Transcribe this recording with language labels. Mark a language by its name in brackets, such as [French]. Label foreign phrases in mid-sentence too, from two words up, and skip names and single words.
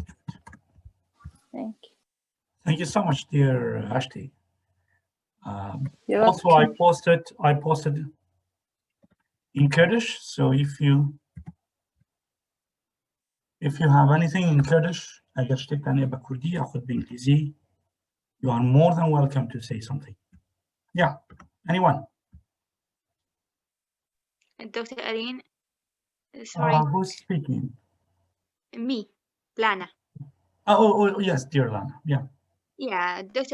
[English] Thank you. Thank you so much, dear Ashti. You're Also, welcome. I posted in Kurdish. So if you have anything in Kurdish, [Central Kurdish] اگر شتێکتان هەیە بە کوردی یاخود بە [English] you are more than welcome to say something. Yeah, anyone? Dr. Arin, sorry, Who's speaking? me, Lana. Oh, yes, dear Lana. Yeah. Yeah, Dr.